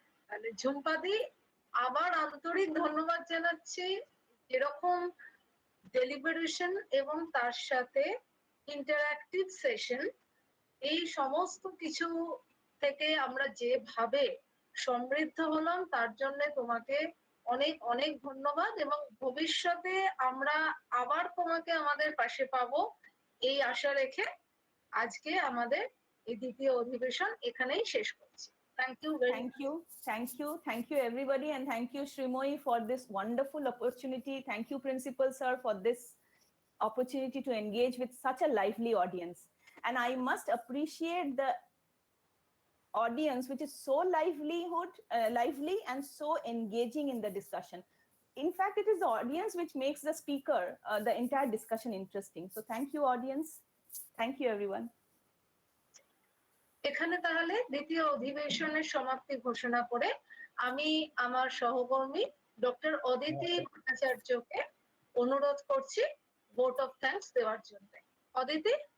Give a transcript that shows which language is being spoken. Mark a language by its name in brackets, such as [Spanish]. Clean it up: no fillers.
[Bangla] তাহলে ঝুম্পাদি আবার আন্তরিক ধন্যবাদ জানাচ্ছি, এরকম ডেলিবারেশন এবং তার সাথে ইন্টারঅ্যাক্টিভ সেশন, এই সমস্ত কিছু থেকে আমরা যেভাবে সমৃদ্ধ হলাম তার জন্য তোমাকে অনেক অনেক ধন্যবাদ, এবং ভবিষ্যতে আমরা আবার তোমাকে আমাদের পাশে পাবো এই আশা রেখে আজকে আমাদের এই দ্বিতীয় অধিবেশন এখানেই শেষ করছি। [English] Thank you very much. Thank you everybody, and thank you Srimoyee for this wonderful opportunity. Thank you Principal Sir for this opportunity to engage with such a lively audience. And I must appreciate the audience which is so lively and so engaging in the discussion. In fact, it is the audience which makes the speaker, the entire discussion interesting. So thank you audience. Thank you everyone. [Bangla] এখানে তাহলে দ্বিতীয় অধিবেশনের সমাপ্তি ঘোষণা করে আমি আমার সহকর্মী ডক্টর অদিতি ভট্টাচার্যকে অনুরোধ করছি ভোট অফ থ্যাঙ্কস দেওয়ার জন্য। অদিতি?